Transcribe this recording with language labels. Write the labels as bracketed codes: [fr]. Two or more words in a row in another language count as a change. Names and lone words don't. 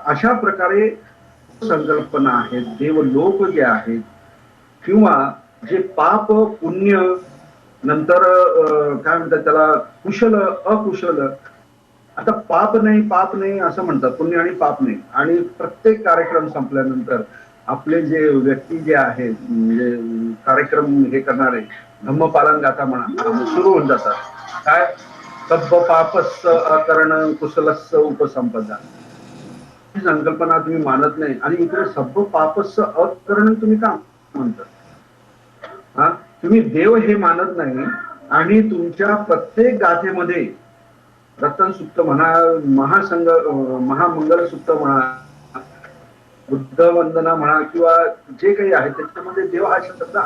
[mr] अशा प्रकारे संकल्पना आहेत, देवलोक जे आहेत किंवा जे पाप पुण्य नंतर काय म्हणतात त्याला कुशल अकुशल. आता पाप नाही असं म्हणतात, पुण्य आणि पाप नाही. आणि प्रत्येक कार्यक्रम संपल्यानंतर आपले जे व्यक्ती जे आहेत म्हणजे कार्यक्रम हे करणारे धम्मपालन गाथा म्हणा सुरू होऊन जातात. काय [pi] सब्ब पापस्स अकरण कुशलस्स उपसंपदा [mr] ही संकल्पना तुम्ही मानत नाही आणि इकडे [pi] सब्ब पापस्स अकरण [mr] तुम्ही का म्हणतात? हा, तुम्ही देव हे मानत नाही आणि तुमच्या प्रत्येक गाथेमध्ये रतन सुक्त म्हणा, महामंगल सुक्त म्हणा, बुद्ध वंदना म्हणा किंवा जे काही आहे त्याच्यामध्ये देव हा शब्द आहे.